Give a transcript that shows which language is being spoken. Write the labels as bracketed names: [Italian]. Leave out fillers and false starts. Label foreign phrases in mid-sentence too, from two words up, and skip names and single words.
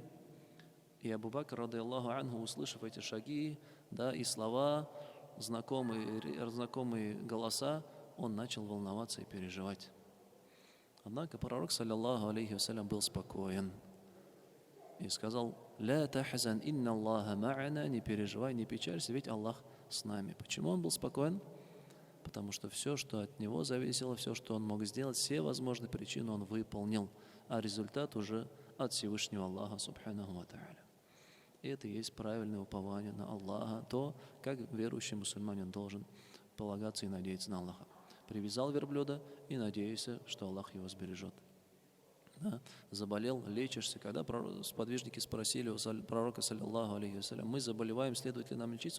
[Russian] И Абу Бакр, [Arabic] رضي الله عنه, [Russian] услышав эти шаги, и слова, знакомые голоса, он начал волноваться и переживать. Однако пророк, [Arabic] صلى الله عليه وسلم, [Russian] был спокоен и сказал: [Arabic] «لا تحزن إن الله معنا», [Russian] не переживай, не печалься, ведь Аллах с нами. Почему он был спокоен? Потому что все, что от него зависело, все, что он мог сделать, все возможные причины он выполнил, а результат уже от Всевышнего Аллаха, [Arabic] سبحانه وتعالى. [Russian] И это и есть правильное упование на Аллаха, то, как верующий мусульманин должен полагаться и надеяться на Аллаха. Привязал верблюда и надеешься, что Аллах его сбережет. Заболел, лечишься. Когда сподвижники спросили у пророка, [Arabic] صلى الله عليه وسلم: [Russian] мы заболеваем, следует ли нам лечиться?